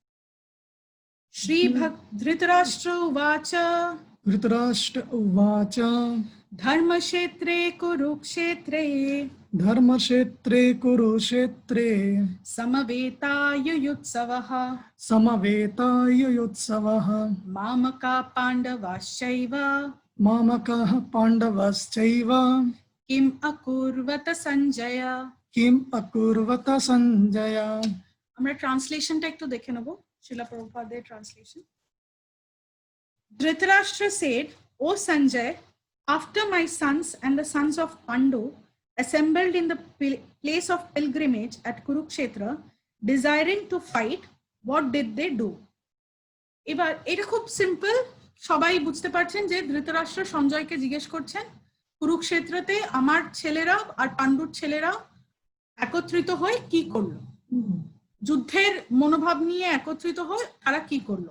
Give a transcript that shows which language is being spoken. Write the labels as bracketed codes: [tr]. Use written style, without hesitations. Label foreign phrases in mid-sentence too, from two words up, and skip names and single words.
[sa] শ্রী ধৃতরাষ্ট্র উবাচ ধৃতরাষ্ট্র উবাচ ধর্মক্ষেত্রে কুরুক্ষেত্রে ধর্মক্ষেত্রে কুরুক্ষেত্রে সমবেতাयुत्सवः সমবেতাयुत्सवः मामका पाण्डवाश्चैव मामकाः पाण्डवश्चैव किम् अकुर्वत सञ्जय। किम् अकुर्वत सञ्जय। [bn] আমরা ট্রান্সলেশনটা একটু দেখে নেব, শিলা প্রভুপাদের ট্রান্সলেশন। [en] Dhritarashtra said, O Sanjay, after my sons and the sons of Pandu assembled in the place of pilgrimage at Kurukshetra, desiring to fight, what did they do? [bn] এবার এটা খুব সিম্পল, সবাই বুঝতে পারছেন যে ধৃতরাষ্ট্র সঞ্জয়কে জিজ্ঞেস করছেন, কুরুক্ষেত্রতে আমার ছেলেরা আর পাণ্ডুর ছেলেরা একত্রিত হয়ে কি করলো, যুদ্ধের মনোভাব নিয়ে একত্রিত হয়ে তারা কি করলো।